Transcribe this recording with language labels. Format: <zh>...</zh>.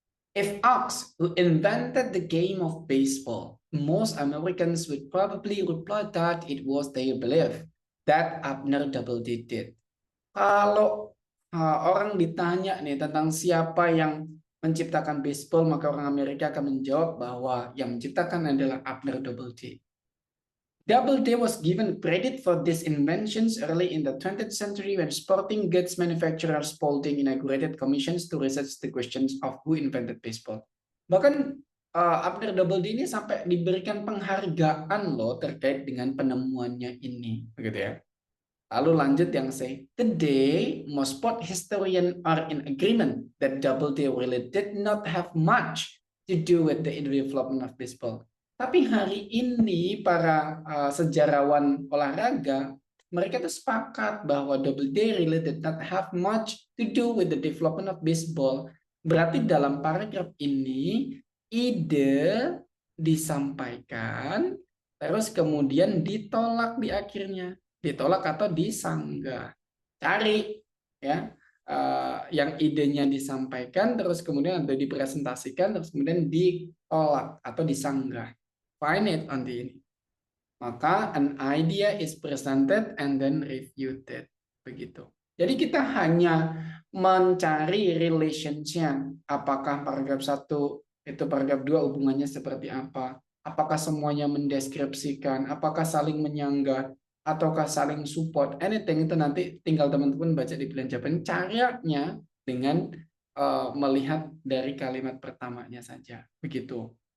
<en>If Ox, who invented the game of baseball, most Americans would probably reply that it was their belief that Abner Doubleday did.</en> <id>Kalau orang ditanya nih tentang siapa yang menciptakan baseball, maka orang Amerika akan menjawab bahwa yang menciptakan adalah Abner Doubleday.</id> <en>Doubleday was given credit for these inventions early in the 20th century when sporting goods manufacturer Spalding inaugurated commissions to research the questions of who invented baseball.</en> <id>Bahkan Abner Doubleday ini sampai diberikan penghargaan loh terkait dengan penemuannya ini, begitu ya. Lalu lanjut yang say,</id> <en>today most sport historians are in agreement that Doubleday really did not have much to do with the development of baseball.</en> <id>Tapi hari ini para sejarawan olahraga mereka tuh sepakat bahwa</id> <en>Doubleday really did not have much to do with the development of baseball.</en> <id>Berarti dalam paragraf ini ide disampaikan terus kemudian ditolak di akhirnya, ditolak atau disanggah. Cari ya yang idenya disampaikan terus kemudian ada dipresentasikan terus kemudian ditolak atau disanggah.</id> <en>Find it on the ini. Maka an idea is presented and then refuted.</en> <id>Begitu. Jadi kita hanya mencari relationship. Apakah paragraf 1 itu paragraf 2 hubungannya seperti apa? Apakah semuanya mendeskripsikan? Apakah saling menyanggah? Ataukah saling support? Anything itu nanti tinggal teman-teman baca di pilihan jawaban. Caranya dengan melihat dari kalimat pertamanya saja. Begitu.</id>